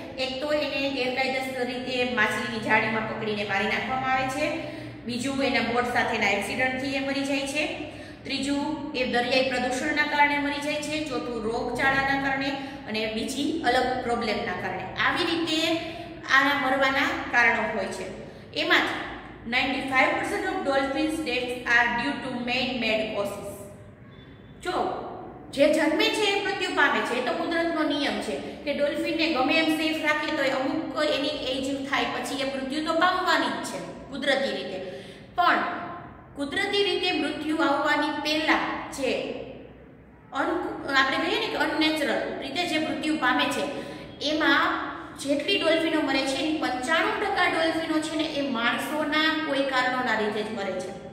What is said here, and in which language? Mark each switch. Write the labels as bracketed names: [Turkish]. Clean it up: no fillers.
[Gujarati] એક તો એને ગેરકાયદેસર રીતે માછલીની જાળીમાં પકડીને મારી નાખવામાં આવે છે, બીજું એના બોટ સાથેના એક્સિડન્ટથી એ મરી જાય છે, ત્રીજું એ દરિયાઈ પ્રદૂષણના કારણે મરી જાય છે, ચોથું રોગચાળાના કારણે અને બીજી અલગ પ્રોબ્લેમના કારણે. આવી રીતે આના મરવાના કારણો હોય છે. એમાંથી [English] 95% of dolphins deaths are due to man-made causes. [Gujarati] જો જે જન્મે છે એ મૃત્યુ પામે છે, એ તો કુદરતનો નિયમ છે કે ડોલ્ફિનને ગમે એમ સેફ રાખે તો અમુક એની એજ થાય પછી એ મૃત્યુ તો પામવાની જ છે કુદરતી રીતે. પણ કુદરતી રીતે મૃત્યુ આવવાની પહેલા જે આપણે કહીએ ને કે અનનેચરલ રીતે જે મૃત્યુ પામે છે એમાં જેટલી ડોલ્ફિનો મરે છે એની 95% ડોલ્ફિનો છે ને એ માણસોના કોઈ કારણોના લીધે જ મરે છે.